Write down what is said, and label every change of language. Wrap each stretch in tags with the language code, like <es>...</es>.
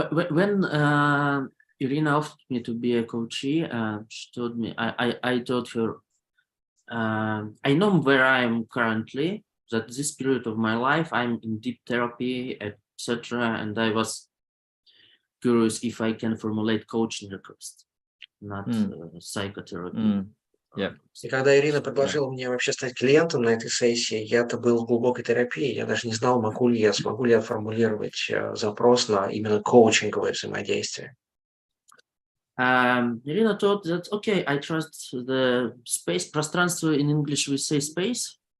<en>When Irina offered me to be a coachee, she told me, I told her, I know where I am currently, that this period of my life, I'm in deep therapy, etc. And I was curious if I can formulate coaching request, not psychotherapy.</en> <ru>И когда Ирина предложила мне вообще стать клиентом на этой сессии, я-то был в глубокой терапии, я даже не знал, смогу ли я формулировать запрос на именно коучинговое взаимодействие.</ru> <en>Irina thought that, okay, I trust the space, пространство in English we say space.</en>